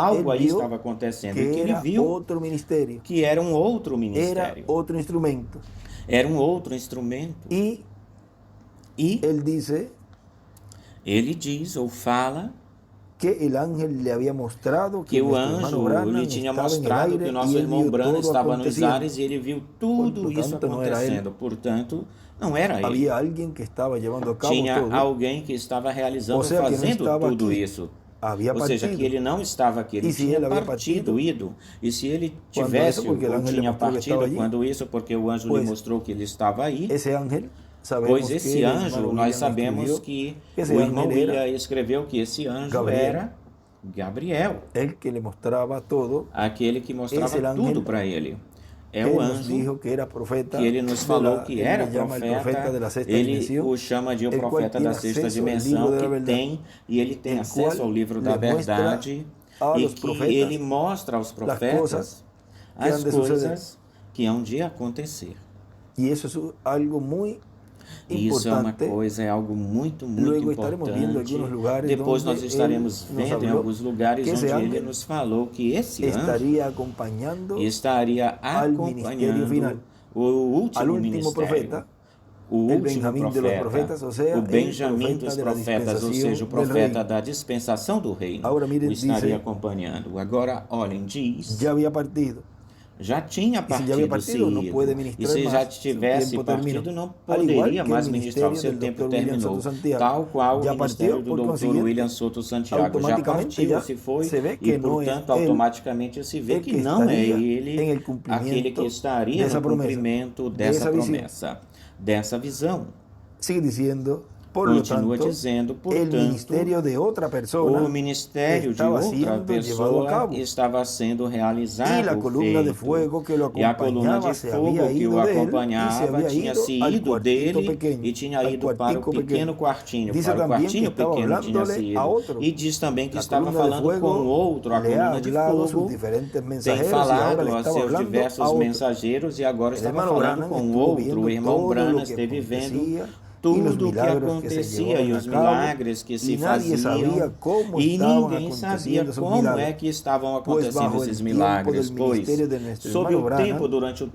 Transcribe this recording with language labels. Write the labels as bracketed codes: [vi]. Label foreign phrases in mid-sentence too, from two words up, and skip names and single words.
[es] él [pt] algo, aí [es] vio [pt] estava acontecendo, e que [es] que [pt] ele [es] era [pt] viu [es] otro ministerio, [pt] que era um outro [es] era [pt] ministério, [es] otro instrumento. [pt] era um outro instrumento. [es] Y [pt] E [es] él dice [pt] ele diz ou fala [es] que el ángel le había mostrado [pt] que o [es] nuestro hermano [pt] anjo [es] Branham [pt] lhe tinha [es] estaba en el [pt] mostrado [es] aire [pt] que o [es] y [pt] nosso [es] él [pt] irmão [es] vio [pt] Branham [es] todo [pt] estava nos [es] aconteciendo. [pt] ares e ele viu tudo [es] Por [pt] isso tanto, não era acontecendo. Portanto, não era ele. [es] Había alguien que estaba llevando a cabo [pt] Tinha [es] todo. [pt] alguém que estava realizando, Ou seja, que não fazendo estava tudo aqui. isso. [es] Había [pt] Ou seja, que [es] partido. [pt] ele não estava aqui, ele E se tinha ele havia partido, ido. E se ele Quando tivesse isso, porque o ou ángel lhe tinha mostrou que partido, estava allí, quando isso, porque o anjo lhe [es] pues, [pt] mostrou que ele estava aí, [es] ese ángel, sabemos [pt] pois [es] que [pt] esse [es] el [pt] anjo, [es] hermano [pt] nós [es] William [pt] sabemos [es] escribió [pt] que [es] ese [pt] o [es] ángel [pt] irmão [es] era [pt] William escreveu que esse anjo [es] Gabriel. [pt] era Gabriel, [es] el que le mostraba todo. [pt] aquele que mostrava [es] Esse ángel [pt] tudo para ele. É [es] Él [pt] o [es] nos [pt] anjo [es] dijo que era profeta [pt] que ele nos [es] de [pt] falou [es] la- [pt] que [es] él [pt] era [es] le llama el [pt] profeta, [es] de la sexta [pt] ele [es] dimensión, [pt] o chama de o [es] el cual [pt] profeta [es] tiene [pt] da sexta [es] acceso al [pt] dimensão, [es] libro de la [pt] que [es] verdad, [pt] tem, e ele tem [es] el [pt] acesso [es] cual [pt] ao livro da [es] le muestra [pt] verdade, [es] a [pt] e [es] los [pt] que [es] profetas [pt] ele mostra aos profetas [es] cosas que [pt] as [es] han de [pt] coisas que hão de acontecer. [es] Y eso es algo muy [pt] E isso é uma [es] importante. [pt] coisa, é algo muito, muito [es] Luego estaremos viendo [pt] importante. [es] algunos lugares [pt] Depois [es] donde [pt] nós estaremos [es] él nos [pt] vendo em [es] habló [pt] alguns lugares [es] que ese [pt] onde ele [es] ángel [pt] nos falou que esse anjo [es] estaría acompañando [pt] estaria [es] al ministerio final, [pt] acompanhando o último [es] al último [pt] ministério, [es] profeta, [pt] o [es] el [pt] último [es] Benjamín de los [pt] profeta, [es] profetas, o sea, [pt] o [es] el [pt] Benjamim [es] profeta [pt] dos [es] de la [pt] profetas, ou [es] dispensación [pt] seja, o [es] del [pt] profeta [es] reino. [pt] da dispensação do reino, [es] Agora, miren, [pt] o estaria [es] dice, [pt] acompanhando. Agora, olhem, diz, [es] Ya había partido. [pt] já tinha [es] Y si ya había [pt] partido, [es] partido, no [pt] ido. [es] puede [pt] E [es] ministrar [pt] se já [es] más. Su [pt] tivesse [es] tiempo [pt] partido, [es] terminó. [pt] não [es] Al igual [pt] poderia [es] que [pt] mais [es] el [pt] ministrar, o [es] ministerio [pt] seu [es] del [pt] tempo [es] Dr. William [pt] terminou. [es] Soto Santiago [pt] Tal qual [es] ya [pt] o ministério [es] partió, [pt] do [es] por [pt] Dr. [es] consiguiente, [pt] William Soto Santiago já [es] automáticamente [pt] partiu, [es] ya [pt] se foi, [es] se ve [pt] e [es] que no es [pt] portanto [es] él [pt] automaticamente se vê [es] el [pt] que [es] que [pt] não é [es] estaría en [pt] ele [es] el cumplimiento [pt] aquele que estaria [es] de esa [pt] no [es] promesa, [pt] cumprimento [es] de [pt] dessa [es] esa visión. [pt] promessa, dessa visão. [es] Sigue diciendo, por lo [pt] Continua [es] tanto, [pt] dizendo, [es] el [pt] portanto, [es] ministerio de otra persona [pt] o ministério de estava outra [es] sendo llevado a [pt] pessoa [es] cabo. [pt] estava sendo [es] Y [pt] realizado, [es] la columna de [pt] feito. [es] fuego que lo [pt] E a coluna [es] acompañaba [pt] de [es] se [pt] fogo [es] había [pt] que [es] ido [pt] o [es] de él y se [pt] acompanhava [es] había [pt] tinha [es] ido [pt] se [es] al [pt] ido [es] cuartito [pt] dele [es] pequeño, [pt] e tinha [es] al [pt] ido para o [es] cuartico [pt] pequeno [es] pequeño. [pt] quartinho, [es] Dice [pt] para o [es] también que [pt] quartinho [es] estaba [pt] pequeno tinha [es] hablándole a [pt] sido. [es] otro. [pt] E diz também que [es] La [pt] estava [es] columna de [pt] falando com [es] fuego [pt] outro, a [es] le ha [pt] coluna de [es] hablado a sus [pt] fogo [es] diferentes [pt] tem [es] mensajeros y [pt] falado [es] ahora le [pt] aos [es] estaba [pt] seus [es] hablando a [pt] diversos [es] otro. [pt] mensageiros e agora [es] El [pt] estava [es] hermano [pt] falando [es] Branham [pt] com [es] estuvo [pt] outro. [es] viendo [pt] O irmão [es] todo [pt] Branham [es] lo que [pt] esteve vendo [es] acontecía y los [pt] tudo o que [es] milagros que se [pt] acontecia [es] llevaban [pt] e [es] a [pt] os [es] cabo, [pt] milagres que se [es] y nadie sabía [pt] faziam, [es] cómo [pt] e [es] estaban [pt] ninguém sabia [es] aconteciendo esos [pt] como [es] milagros. [pt] é que estavam [es] Pues [pt] acontecendo [es] bajo el [pt] esses [es] tiempo [pt] milagres, [es] del [pt] pois [es] ministerio de nuestro [pt] sob [es] hermano [pt] o [es] Branham, [pt] tempo, durante o